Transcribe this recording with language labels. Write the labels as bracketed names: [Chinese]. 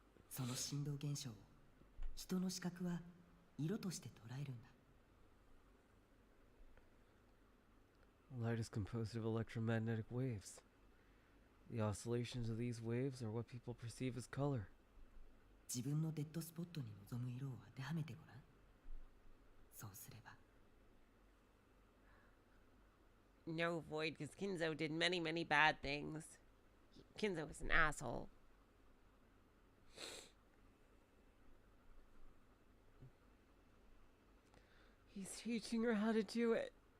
[Japanese] その振動現象を人の視覚は色として捉えるんだ。 [English] Light is composed of electromagnetic waves. The oscillations of these waves are what people perceive as color. [Japanese] 自分のデッドスポットに望む色を当てはめてごらん。そうすれば。 [English] No, Void, because Kinzo did many, many bad things. Kinzo was an asshole. He's teaching her how to do it.